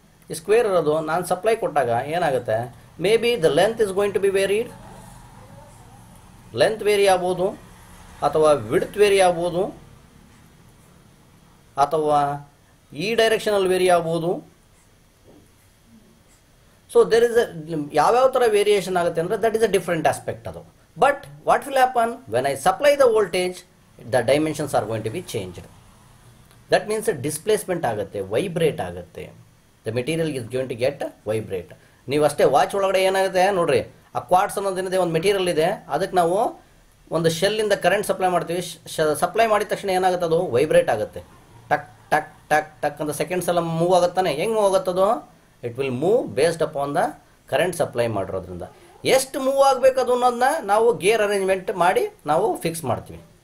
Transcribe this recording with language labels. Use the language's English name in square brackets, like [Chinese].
[Kannada] ಈ ಸ್ಕ್ವೇರ್ ಇರೋದು ನಾನು ಸಪ್ಲೈ ಕೊಟ್ಟಾಗ ಏನಾಗುತ್ತೆ, [English] maybe the length is going to be varied, [Kannada] length very ಆಗ್ಬೋದು, ಅಥವಾ ವಿಡ್ತ್ ವೇರಿ ಆಗ್ಬೋದು, ಅಥವಾ ಈ ಡೈರೆಕ್ಷನಲ್ಲಿ ವೇರಿ ಆಗ್ಬೋದು. [English] so there is [Kannada] ಯಾವ್ಯಾವ ಥರ ವೇರಿಯೇಷನ್ ಆಗುತ್ತೆ ಅಂದರೆ, [English] That is a different aspect ಅದು. But what will happen, when I supply the voltage, the dimensions are going to be changed. [Kannada] That means displacement ಆಗುತ್ತೆ, ವೈಬ್ರೇಟ್ ಆಗುತ್ತೆ. [English] The material is going to get vibrate. [Kannada] ನೀವು ಅಷ್ಟೇ watch ಒಳಗಡೆ ಏನಾಗುತ್ತೆ ನೋಡ್ರಿ, ಆ quartz ಅನ್ನೋದೇನಿದೆ ಒಂದು ಮೆಟೀರಿಯಲ್ ಇದೆ, ಅದಕ್ಕೆ ನಾವು ಒಂದು ಶೆಲ್ಲಿಂದ ಕರೆಂಟ್ ಸಪ್ಲೈ ಮಾಡ್ತೀವಿ. ಸಪ್ಲೈ ಮಾಡಿದ ತಕ್ಷಣ ಏನಾಗುತ್ತೆ, ಅದು ವೈಬ್ರೇಟ್ ಆಗುತ್ತೆ. ಟಕ್ ಟಕ್ ಟಕ್ ಟಕ್ ಅಂತ ಸೆಕೆಂಡ್ಸ್ ಎಲ್ಲ ಮೂವ್ ಆಗುತ್ತಾನೆ. ಹೆಂಗೆ move ಆಗುತ್ತದು? [English] it will move based upon the current [Kannada] supply ಮಾಡಿರೋದ್ರಿಂದ. ಎಷ್ಟು ಮೂವ್ ಆಗಬೇಕು ಅದು ಅನ್ನೋದನ್ನ ನಾವು ಗೇರ್ ಅರೇಂಜ್ಮೆಂಟ್ ಮಾಡಿ ನಾವು ಫಿಕ್ಸ್ ಮಾಡ್ತೀವಿ.